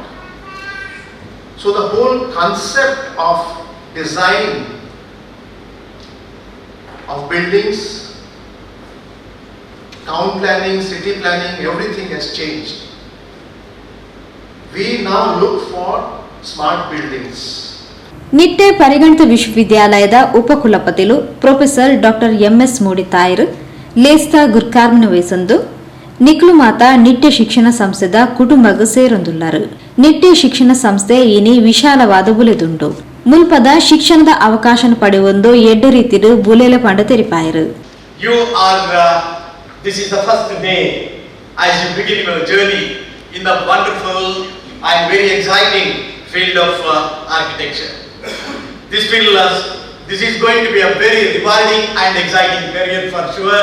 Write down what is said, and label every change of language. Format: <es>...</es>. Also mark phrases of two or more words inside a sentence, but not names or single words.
<en>So the whole concept of design of buildings, town planning, city planning, everything has changed. We now look for smart buildings.</en> <tcy>ನಿಟ್ಟೆ ಪರಿಗಣಿತ ವಿಶ್ವವಿದ್ಯಾಲಯದ ಉಪಕುಲಪತಿಲು ಪ್ರೊಫೆಸರ್ ಡಾಕ್ಟರ್ ಎಂಎಸ್ ಮೂಡಿ ತಾಯರು ಲೇಸ್ತಾ ಗುರ್ಕಾರ್ಮನ ವಹಿಸಂದು ನಿಕ್ಲು ಮಾತ ನಿಟ್ಟೆ ಶಿಕ್ಷಣ ಸಂಸ್ಥೆದ ಕುಟುಂಬಗ ಸೇರೊಂದುಳ್ಳರು. ನಿಟ್ಟೆ ಶಿಕ್ಷಣ ಸಂಸ್ಥೆ ಇನಿ ವಿಶಾಲವಾದ ಬುಲೆದುಂಡು. ಮುಲ್ಪದ ಶಿಕ್ಷಣದ ಅವಕಾಶ ಪಡೆಯೊಂದು ಎಡ್ಡ ರೀತಿಡು ಬುಲೆಲ ಪಂಡ ತೆರಿಪಾಯರು.</tcy> <en>This is the first day as you begin your journey in the wonderful and very exciting field of architecture. This is going to be a very rewarding and exciting career for sure.</en>